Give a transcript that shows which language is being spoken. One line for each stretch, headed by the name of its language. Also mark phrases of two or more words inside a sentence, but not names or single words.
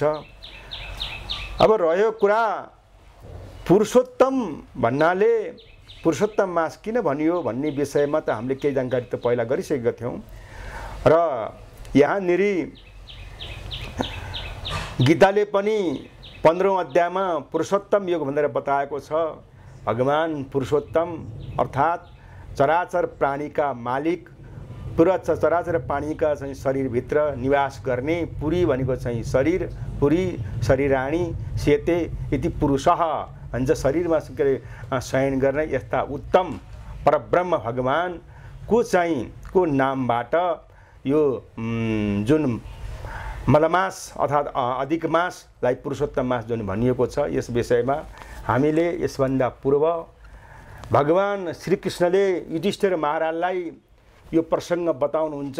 Nepali: अब रह्यो कुरा पुरुषोत्तम भन्नाले पुरुषोत्तम मास किन भनियो भन्ने विषयमा त हामीले केही जानकारी त पहिला गरिसकेका थियौं र यहाँनेरि गीताले पनि 15औं अध्यायमा पुरुषोत्तम योग भनेर बताएको छ। भगवान पुरुषोत्तम अर्थात चराचर प्राणीका मालिक पुरा चराचर प्राणीका चाहिँ शरीरभित्र निवास गर्ने पुरी भनेको चाहिँ शरीर पुरी
Sanskrit: शरीराणी सेते इति पुरुषः
Nepali: भन्छ। शरीरमा शयन गर्ने यस्ता उत्तम परब्रह्म भगवान को चाहिँ को नामबाट यो जुन मलमास अर्थात अधिक मासलाई पुरुषोत्तम मास जुन भनिएको छ यस विषयमा हामीले यसभन्दा पूर्व भगवान श्रीकृष्णले युधिष्ठिर महाराजलाई यो प्रसंग बताउनुहुन्छ।